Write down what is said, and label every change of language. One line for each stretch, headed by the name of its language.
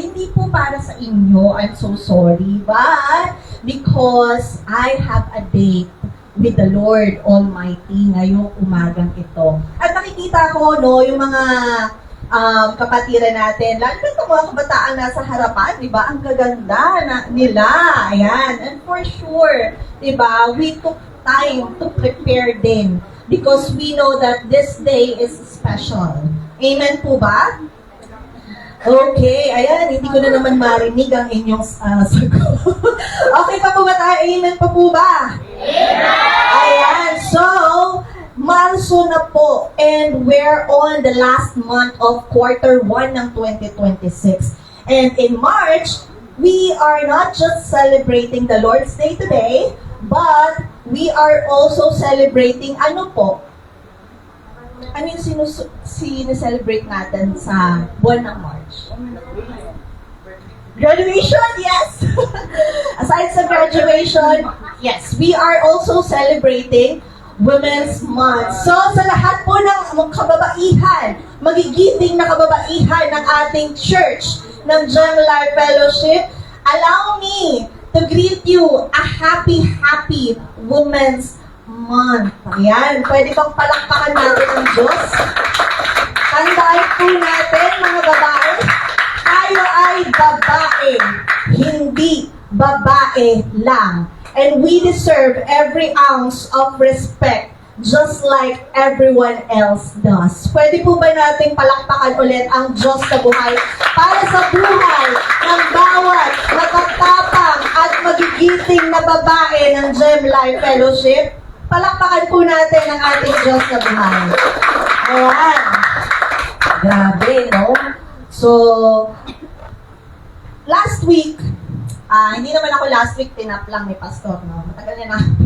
Filipino: Hindi po para sa inyo,
English: I'm so sorry. But, because I have a date with the Lord Almighty
Filipino: ngayong umagang ito. At nakikita ko, no, yung mga kapatiran natin, lalo na itong mga kabataan nasa harapan, di ba? Ang gaganda nila. Ayan.
English: And for sure,
Filipino: di ba,
English: we took time to prepare
Filipino: din
English: because we know that this day is special.
Filipino: Amen po ba? Okay, ayan, hindi ko na naman marinig ang inyong sagot. Okay pa po ba tayo? Amen pa po ba?
English: Amen!
Filipino: Ayan, so, Marso na po,
English: and we're on the last month of quarter 1 ng 2026. And in March, we are not just celebrating the Lord's Day today, but we are also celebrating,
Filipino: ano po? Ano yung sineselebrate natin sa buwan ng March?
English: Graduation, yes! Aside sa graduation, yes, we are also celebrating Women's Month.
Filipino: So, sa lahat po ng kababaihan, magigiting na kababaihan ng ating church, ng Gem Life Fellowship,
English: allow me to greet you a happy Women's Month.
Filipino: Ayan, pwede bang palakpakan natin ang Diyos? Tandaan po natin, mga babae, tayo ay babae, hindi babae lang.
English: And we deserve every ounce of respect just like everyone else does.
Filipino: Pwede po ba nating palakpakan ulit ang Diyos na buhay para sa buhay ng bawat matatapang at magigiting na babae ng Gem Life Fellowship? Palakpakan po natin ang ating Diyos na buhay. Ayan. Grabe, no? So, last week, hindi naman ako last week, tinap lang ni Pastor, no? Matagal na.